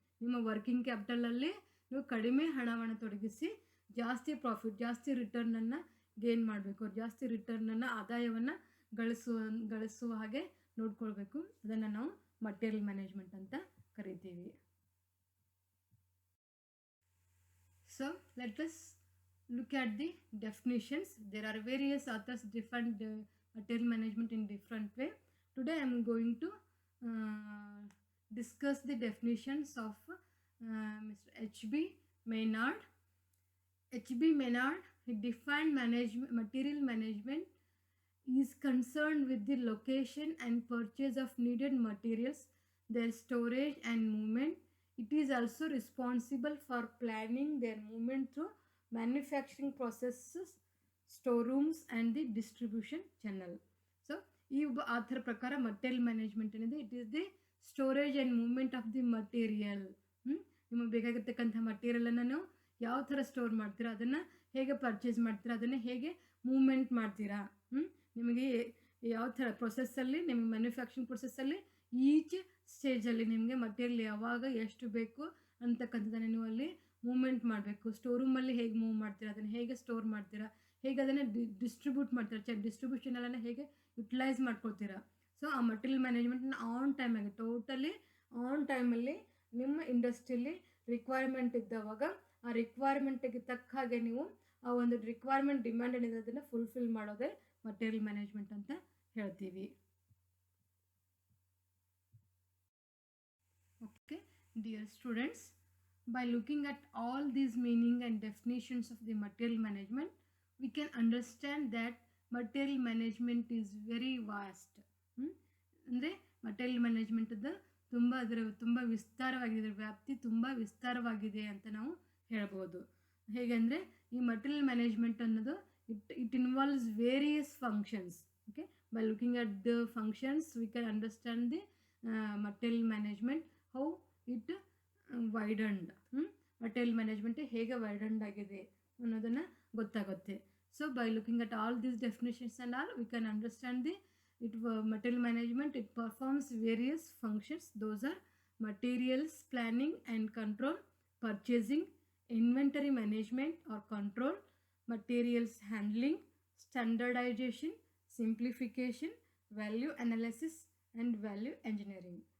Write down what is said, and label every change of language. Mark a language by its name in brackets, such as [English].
[Kannada] ನಿಮ್ಮ ವರ್ಕಿಂಗ್ ಕ್ಯಾಪಿಟಲಲ್ಲಿ ನೀವು ಕಡಿಮೆ ಹಣವನ್ನು ತೊಡಗಿಸಿ ಜಾಸ್ತಿ ಪ್ರಾಫಿಟ್, ಜಾಸ್ತಿ ರಿಟರ್ನನ್ನು ಗೇನ್ ಮಾಡಬೇಕು. ಜಾಸ್ತಿ ರಿಟರ್ನನ್ನು, ಆದಾಯವನ್ನು ಗಳಿಸುವ ಹಾಗೆ ನೋಡ್ಕೊಳ್ಬೇಕು. ಅದನ್ನು ನಾವು ಮಟೀರಿಯಲ್ ಮ್ಯಾನೇಜ್ಮೆಂಟ್ ಅಂತ ಕರಿತೀವಿ. [English] So let us look at the definitions. There are various authors defined material management in different way. Today I am going to discuss the definitions of Mr. H.B. Maynard. H.B. Maynard, he defined material management is concerned with the location and purchase of needed materials, their storage and movement. It is also responsible for planning their movement through manufacturing processes, storerooms and the distribution channel. So, [Kannada] ಈ ಆಥರ ಪ್ರಕಾರ material management ಏನಿದೆ, [English] It is the storage and movement of the material. [Kannada] ನಿಮಗೆ ಬೇಕಾಗಿರ್ತಕ್ಕಂಥ ಮಟೀರಿಯಲನ್ನು ನೀವು ಯಾವ ಥರ store ಮಾಡ್ತೀರಾ, ಅದನ್ನು ಹೇಗೆ ಪರ್ಚೇಸ್ ಮಾಡ್ತೀರಾ, ಅದನ್ನು ಹೇಗೆ ಮೂವ್ಮೆಂಟ್ ಮಾಡ್ತೀರಾ, ನಿಮಗೆ ಯಾವ ಥರ ಪ್ರೊಸೆಸ್ಸಲ್ಲಿ, ನಿಮಗೆ ಮ್ಯಾನುಫ್ಯಾಕ್ಚರಿಂಗ್ ಪ್ರೊಸೆಸ್ಸಲ್ಲಿ ಈಚ್ ಸ್ಟೇಜಲ್ಲಿ ನಿಮಗೆ ಮಟೀರಿಯಲ್ ಯಾವಾಗ ಎಷ್ಟು ಬೇಕು ಅಂತಕ್ಕಂಥದ್ದನ್ನು ನೀವು ಅಲ್ಲಿ ಮೂವ್ಮೆಂಟ್ ಮಾಡಬೇಕು. ಸ್ಟೋರೂಮಲ್ಲಿ ಹೇಗೆ ಮೂವ್ ಮಾಡ್ತೀರಾ, ಅದನ್ನು ಹೇಗೆ ಸ್ಟೋರ್ ಮಾಡ್ತೀರಾ, ಹೇಗೆ ಅದನ್ನು ಡಿಸ್ಟ್ರಿಬ್ಯೂಟ್ ಮಾಡ್ತೀರಾ, ಡಿಸ್ಟ್ರಿಬ್ಯೂಷನನ್ನು ಹೇಗೆ ಯುಟಿಲೈಸ್ ಮಾಡ್ಕೊಳ್ತೀರಾ. ಸೊ ಆ ಮಟೀರಿಯಲ್ ಮ್ಯಾನೇಜ್ಮೆಂಟ್ನ ಆನ್ ಟೈಮಾಗಿ, ಟೋಟಲಿ ಆನ್ ಟೈಮಲ್ಲಿ ನಿಮ್ಮ ಇಂಡಸ್ಟ್ರಿಯಲ್ಲಿ ರಿಕ್ವೈರ್ಮೆಂಟ್ ಇದ್ದವಾಗ ಆ ರಿಕ್ವೈರ್ಮೆಂಟಿಗೆ ತಕ್ಕ ಹಾಗೆ ನೀವು ಆ ಒಂದು ರಿಕ್ವೈರ್ಮೆಂಟ್ ಡಿಮ್ಯಾಂಡ್ ಏನಿದೆ ಅದನ್ನು ಫುಲ್ಫಿಲ್ ಮಾಡೋದೇ ಮಟೀರಿಯಲ್ ಮ್ಯಾನೇಜ್ಮೆಂಟ್ ಅಂತ ಹೇಳ್ತೀವಿ. [English] Okay, dear students, by looking at all these meaning and definitions of the material management, we can understand that material management is very vast. [Kannada] ಅಂದರೆ ಮಟೀರಿಯಲ್ ಮ್ಯಾನೇಜ್ಮೆಂಟದ್ದು ತುಂಬ ವಿಸ್ತಾರವಾಗಿದೆ, ವ್ಯಾಪ್ತಿ ತುಂಬ ವಿಸ್ತಾರವಾಗಿದೆ ಅಂತ ನಾವು ಹೇಳ್ಬೋದು. ಹೇಗೆಂದರೆ ಈ ಮಟೀರಿಯಲ್ ಮ್ಯಾನೇಜ್ಮೆಂಟ್ ಅನ್ನೋದು [English] it involves various functions. Okay, by looking at the functions we can understand the material management, how it widened. [Kannada] Material management ಹೇಗೆ ವೈಡನ್ಡ್ ಆಗಿದೆ ಅನ್ನೋದನ್ನು ಗೊತ್ತಾಗುತ್ತೆ. [English] So by looking at all these definitions and all we can understand the material management. It performs various functions. Those are materials planning and control, purchasing, inventory management or control, materials handling, standardization, simplification, value analysis and value engineering.